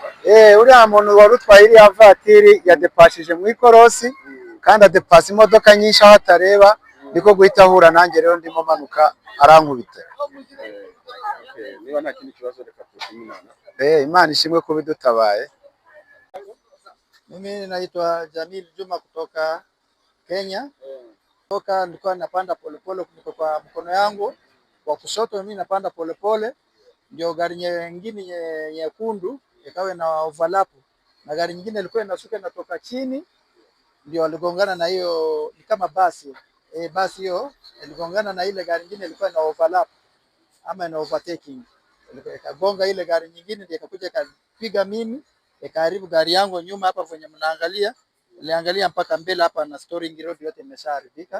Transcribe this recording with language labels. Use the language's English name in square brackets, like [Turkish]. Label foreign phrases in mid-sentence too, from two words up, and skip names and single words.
[Kinyarwanda] Uriya muntu wari utwaye iriya vatiri yadepashije mu ikorosi kandi adepasa imodoka nyinshi aho atareba, niko guhita ahura nanjye rero ndimo manuka arankubita. Niba nta kindi kibazo reka tushimire Imana ishimwe kuba idutabaye. [Swahili] Mimi naitwa Jamil Juma kutoka Kenya. Nilikuwa napanda polepole kwa mkono yangu wa kushoto, mimi napanda polepole, ndio gari nyingine nyekundu ikawa na overlap na gari nyingine ilikuwa inashuka inatoka chini, ndio waligongana na hiyo, ni kama basi basi hiyo iligongana na ile gari nyingine ilikuwa na overlap ama na overtaking, ikagonga ile gari nyingine, ndio ikakuja ikapiga mimi, ikaharibu gari yangu nyuma hapa kwenye mnaangalia, niliangalia mpaka mbele hapa na [English] steering road [Swahili] yote imeshaharibika.